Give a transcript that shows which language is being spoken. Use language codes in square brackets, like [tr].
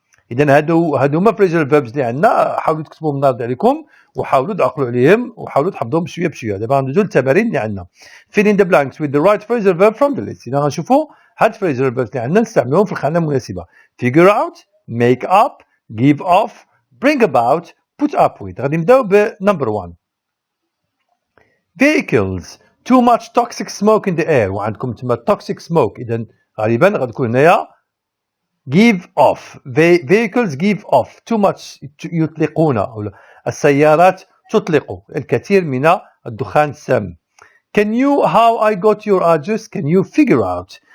[ar] اذا هادو هما phrasal verbs اللي عندنا. حاولوا تكتبوا من النهار عليكم وحاولوا تعقلوا عليهم وحاولوا تحفظوهم بشويه بشويه. دابا غندوزو للتمارين اللي عندنا. [en] fill in the blanks with the right phrasal verb from the list. [ar] اذا غنشوفوا هاد phrasal verbs اللي عندنا نستعملوهم في الخانه المناسبه. [en] figure out make up give off bring about put up with. [ar] غادي نبداو ب [en] number 1 vehicles too much toxic smoke in the air. [ar] وعندكم تما toxic smoke. اذا غالبا غتكون هنايا give off. [en] vehicles give off too much [ar] يطلقون أو السيارات تطلق الكثير من الدخان السام. [en] can you how I got your address can you figure out.